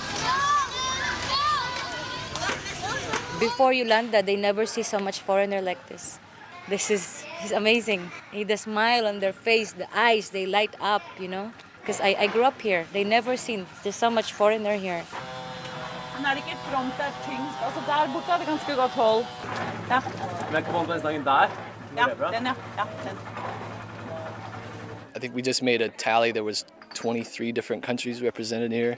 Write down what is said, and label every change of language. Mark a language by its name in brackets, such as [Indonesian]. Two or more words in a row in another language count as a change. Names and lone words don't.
[English] Before Yolanda, they never see so much foreigner like this. This is amazing. The smile on their face, the eyes, they light up, you know? Because I grew up here. They never seen, there's so much foreigner here. [Norwegian] Den er ikke frontet tyngst. Altså der borte er det ganske godt hold. Ja. Men kom den slangen der? Ja, den ja. Ja, den. [English] I think we just made a tally. There was 23 different countries represented here.